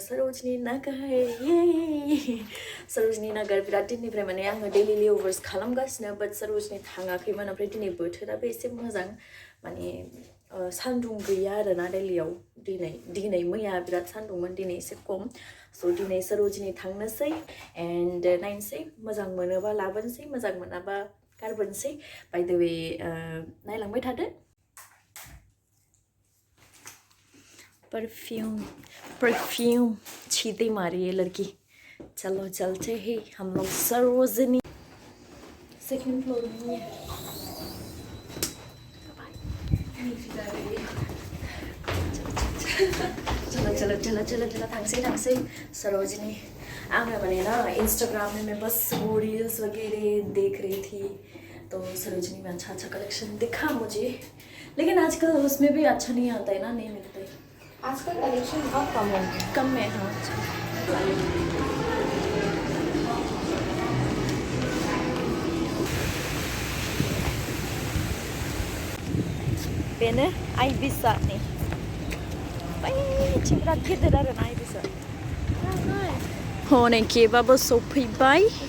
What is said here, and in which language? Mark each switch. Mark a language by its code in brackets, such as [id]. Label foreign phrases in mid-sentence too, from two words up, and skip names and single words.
[brx] सरोजिनी नगर सरोजिनी नगर बिराद दिननिफ्राय माने आङो दिल्ली लेअभार्स खालामगासिनो बाट सरोजिनी थाङाखैमोन ओमफ्राय दिनै बोथोराबो एसे मोजां माने सान्दुं गैया आरोना दिल्लीयाव दिनै मैया बिराद सान्दुंमोन दिनै एसे खम स' दिनै सरोजिनी थांनोसै एन्ड नायनोसै मोजां मोनोबा लाबोनोसै मोजां मोनाबा गारबोनोसै [en] by the way [brx] नायलांबाय थादो [hi] परफ्यूम छींटे मारी है लड़की चलो चलते हैं हम लोग सरोजिनी सेकंड फ्लोर में चलो थांसै सरोजिनी आंने मैंने ना इंस्टाग्राम में बस वो रील्स वगैरह देख रही थी तो सरोजिनी में अच्छा कलेक्शन दिखा मुझे लेकिन आजकल उसमें भी अच्छा नहीं आता है ना नहीं मिलते आजकल कलेक्शन बहुत कम है [brx] हाँ बेनो आइबिसानि बैथिं बिराद गिदिर आरोना आइबिसा हनै केबाबो सफैबाय